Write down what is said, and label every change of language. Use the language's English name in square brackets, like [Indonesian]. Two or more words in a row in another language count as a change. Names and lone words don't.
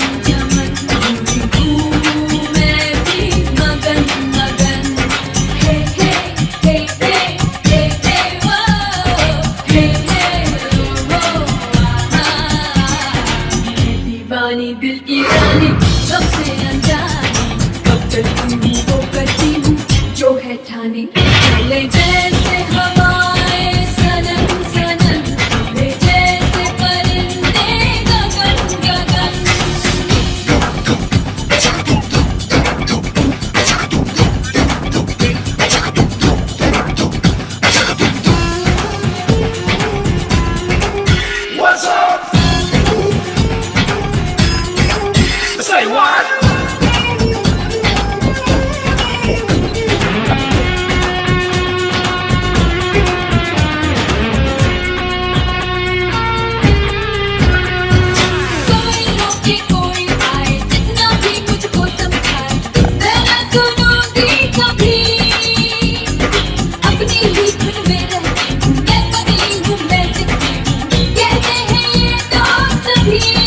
[Hindi] चमन घूमूं मैं भी मगन मगन हे हे हे हे हे हे वो हे हे वो आहा मैं दीवानी दिल की रानी सबसे अनजानी कब चलती हूँ वो करती हूँ जो है ठानी चले जैसे हवाएं सनन सनन उड़े जैसे परिंदे गगन गगन [English] What's up? Say what? [Hindi] कोई रोके कोई आए जितना भी मुझको समझाए मैं न सुनूंगी कभी अपनी ही धुन में रहती हूँ मैं पगली हूँ मैं जिंदगी हूँ कहते हैं ये तो सभी